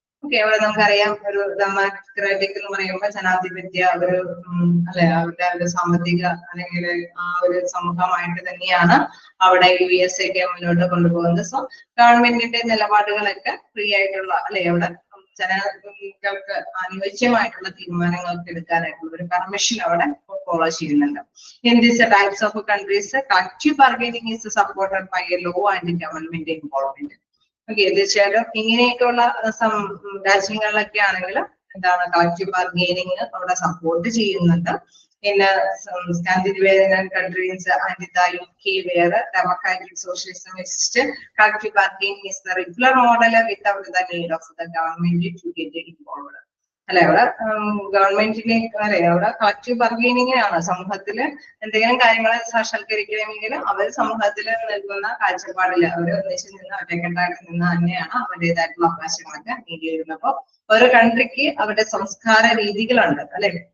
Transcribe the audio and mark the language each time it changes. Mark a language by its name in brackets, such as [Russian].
[Malayalam] Okay, അവിടെ നമുക്കറിയാം ഒരു ഡെമോക്രാറ്റിക് എന്ന് പറയുമ്പോൾ ജനാധിപത്യ ഒരു അല്ലെ അവരുടെ ഒരു സാമ്പത്തിക അല്ലെങ്കിൽ ആ ഒരു സമൂഹമായിട്ട് തന്നെയാണ് അവിടെ USA ഒക്കെ മുന്നോട്ട് കൊണ്ടുപോകുന്നത്. സോ ഗവൺമെന്റിന്റെ നിലപാടുകളൊക്കെ ഫ്രീ ആയിട്ടുള്ള അല്ലെ അവിടെ ജനങ്ങൾക്ക് അനുയോജ്യമായിട്ടുള്ള തീരുമാനങ്ങൾക്ക് എടുക്കാനായിട്ടുള്ള ഒരു പെർമിഷൻ അവിടെ ഫോളോ ചെയ്യുന്നുണ്ട്. [English] In these types of countries, collective bargaining is supported by a law and government involvement. [Malayalam] Okay, തീർച്ചയായിട്ടും ഇങ്ങനെയൊക്കെയുള്ള രാജ്യങ്ങളിലൊക്കെ ആണെങ്കിൽ എന്താണ് കളക്റ്റീവ് ബാർഗെയിനിങ് അവിടെ സപ്പോർട്ട് ചെയ്യുന്നുണ്ട്. [English] In Scandinavian countries and the UK, where democratic socialism exists, collective bargaining is the regular model without the need of the government to get involved. [Malayalam] അല്ലെ അവിടെ ഗവൺമെന്റിനെ അല്ലെ അവിടെ കളക്റ്റീവ് ബാർഗെയിനിങ്ങിനാണ് സമൂഹത്തില് എന്തെങ്കിലും കാര്യങ്ങളെ സാക്ഷാത്കരിക്കണമെങ്കിൽ അവർ സമൂഹത്തിൽ നിൽക്കുന്ന കാഴ്ചപ്പാടില് അവർ ഒന്നിച്ച് നിന്ന് ഒറ്റക്കെട്ടായിട്ട് നിന്ന് തന്നെയാണ് അവരുടേതായിട്ടുള്ള അവകാശങ്ങളൊക്കെ നേടിയിരുന്നത്. അപ്പൊ ഓരോ കൺട്രിക്ക് അവരുടെ സംസ്കാര രീതികളുണ്ട് അല്ലെ.